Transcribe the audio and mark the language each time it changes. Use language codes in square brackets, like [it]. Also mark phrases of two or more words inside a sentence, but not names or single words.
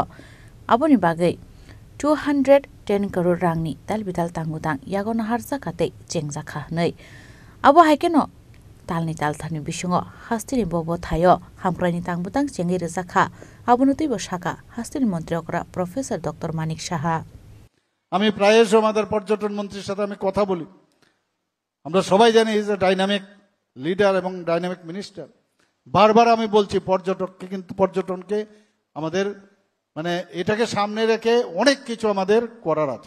[trp] Aboni bagai 210 crore rangni dalbidal tangudang yagona harja kate jengjakha hanai. Abo haikeno talni talthani bisungo hastri bobo thayo hamkrani tangbutang jengi rejakha. Abono tui bashaka hastri Mantri Akra Profesor Dr. Manik Shaha. [bn] আমি প্রায়শ আমাদের পর্যটন মন্ত্রীর সাথে আমি কথা বলি। আমরা সবাই জানি [en] is a dynamic leader [bn] এবং [en] dynamic minister. [bn] বারবার আমি বলছি পর্যটককে, কিন্তু পর্যটনকে আমাদের মানে এটাকে সামনে রেখে অনেক কিছু আমাদের করার আছে।